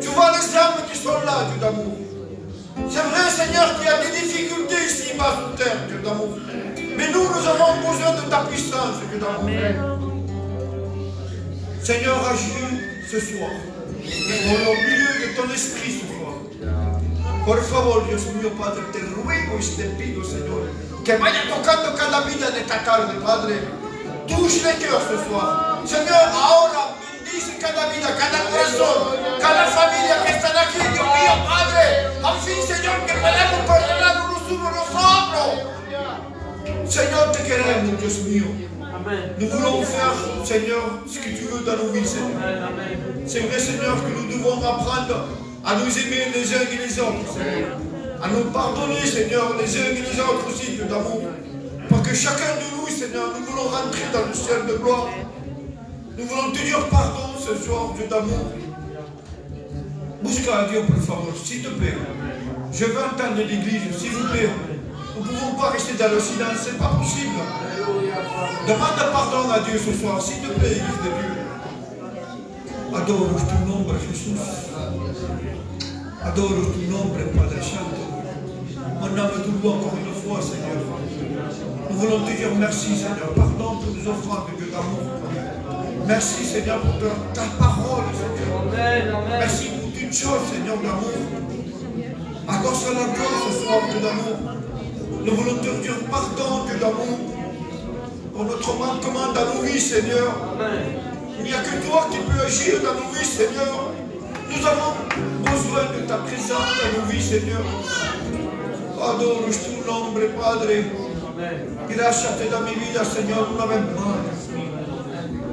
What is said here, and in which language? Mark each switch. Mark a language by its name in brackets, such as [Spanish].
[French] Tu vois les âmes qui sont là, Dieu d'amour. C'est vrai, Seigneur, qu'il y a des difficultés ici-bas sur terre, Dieu d'amour. Mais nous avons besoin de ta puissance, Dieu d'amour. Seigneur, agis ce soir. Au milieu de ton esprit ce soir. [Spanish] Por favor, Dios mío, Padre, te ruego y te pido, Señor, que vaya tocando cada vida de esta tarde, Padre. [French] Touche les cœurs ce soir. [Spanish] Señor, ahora bendice cada vida, cada corazón, cada familia que están aquí, Dios mío, Padre. Al fin, Señor, que podamos perdonar los unos los otros. Señor, te queremos, Dios mío. [French] Nous voulons faire, Seigneur, ce que tu veux dans nos vies, Seigneur. C'est vrai, Seigneur, que nous devons apprendre à nous aimer les uns et les autres, Seigneur. À nous pardonner, Seigneur, les uns et les autres aussi, Dieu d'amour. Parce que chacun de nous, Seigneur, nous voulons rentrer dans le ciel de gloire. Nous voulons te dire pardon ce soir, Dieu d'amour. [Spanish] Busca a Dieu, por favor, [French] s'il te plaît. Je veux entendre l'église, s'il vous plaît. Nous ne pouvons pas rester dans le silence, c'est pas possible. Demande pardon à Dieu ce soir, s'il te plaît, Église de Dieu. [Spanish] Adoro tu nombre, Jésus. Adoro tu nombre, Padre Santo. [French] Mon âme te loue encore une fois, Seigneur. Nous voulons te dire merci, Seigneur. Pardon pour nos offrandes, Dieu d'amour. Merci, Seigneur, pour ta parole, Seigneur. Merci pour toute chose, Seigneur d'amour. Accorde la gloire ce soir, Dieu d'amour. Nous voulons te dire pardon, Dieu d'amour, pour notre manquement dans nos vies, Seigneur. Il n'y a que toi qui peux agir dans nos vies, Seigneur. Nous avons besoin de ta présence dans nos vies, Seigneur. [Spanish] Adoro tu nombre, Padre. Gracias te da mi vida, Señor, una vez más.